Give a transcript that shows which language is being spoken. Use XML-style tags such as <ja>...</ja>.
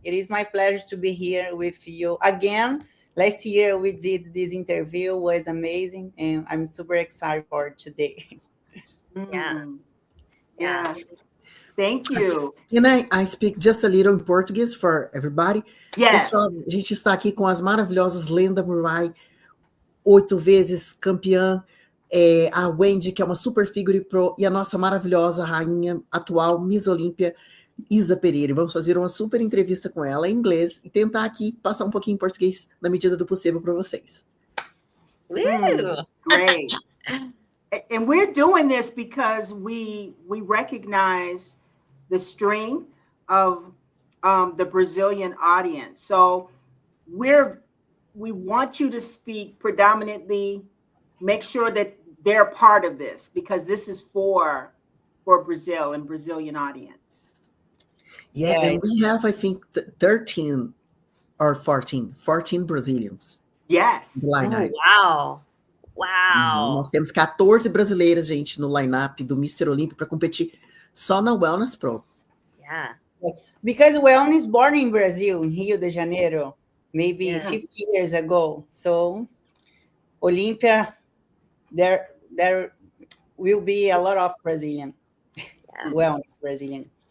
<en>It is my pleasure to be here with you again. Last year we did this interview, it was amazing, and I'm super excited for today. Yeah. Thank you. Can I speak just a little in Portuguese for everybody? Yes.</en> <pt>Pessoal, a gente está aqui com as maravilhosas Linda Murray, 8 vezes campeã, a Wendy, que é uma super figure pro, e a nossa maravilhosa rainha atual, Miss Olympia, Isa Pereira. Vamos fazer uma super entrevista com ela em inglês e tentar aqui passar um pouquinho em português na medida do possível para vocês.</pt> <en>Great. And we're doing this because we recognize the strength of the Brazilian audience. So we want you to speak predominantly, make sure that they're part of this, because this is for Brazil and Brazilian audience. Yeah, and we have, I think, 13 or 14 Brazilians. Yes. Wow.</en> <pt>Nós temos 14 brasileiras, gente, no line-up do Mr. Olympia para competir só na Wellness Pro.</pt> <en>Yeah. Because Wellness born in Brazil, in Rio de Janeiro, maybe 50 years ago. So Olympia, there will be a lot of Brazilian, wellness Brazilian.</en>